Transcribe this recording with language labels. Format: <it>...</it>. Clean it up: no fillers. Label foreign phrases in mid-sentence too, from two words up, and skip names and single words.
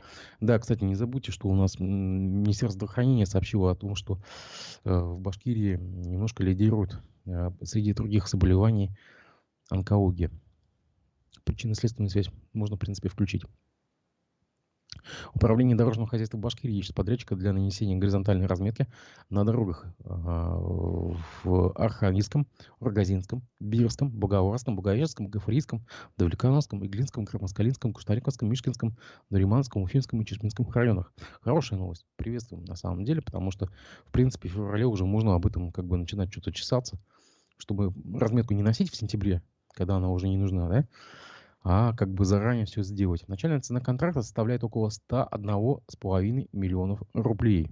<ru>Да, кстати, не забудьте, что у нас Министерство здравоохранения сообщило о том, что в Башкирии немножко лидирует среди других заболеваний онкология. Причинно-следственную связь можно, в принципе, включить. Управление дорожного хозяйства Башкирии ищет подрядчика для нанесения горизонтальной разметки на дорогах в Архангельском, Ургазинском, Бирском, Благоварском, Благовещенском, Гафурийском, Давлекановском, Иглинском, Крымоскалинском, Куштариковском, Мишкинском, Нариманском, Уфимском и Чешминском районах. Хорошая новость. Приветствуем на самом деле, потому что, в принципе, в феврале уже можно об этом как бы начинать что-то чесаться, чтобы разметку не носить в сентябре, когда она уже не нужна, да? А как бы заранее все сделать. Начальная цена контракта составляет около 101,5 миллионов рублей.</ru>